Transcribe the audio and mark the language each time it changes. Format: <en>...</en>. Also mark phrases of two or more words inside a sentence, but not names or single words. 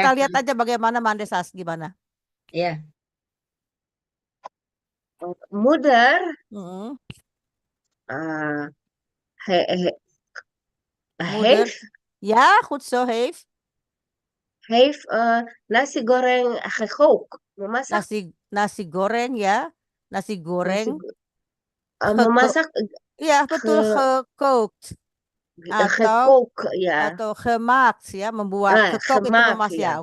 <id>kita lihat aja bagaimana Mandesas gimana Ya.</id> <nl>Moeder, Mm-mm. he, he, Moeder ya goed zo heeft heeft nasi goreng gekookt. Memasak</nl> <id>nasi goreng ya nasi goreng memasak iya betul gekookt atau</id> <nl>gekookt ya.</nl> <id>atau gemaakt ya membuat gekok itu</id> <nl>gemaakt</nl> <id>memasak ya.</id>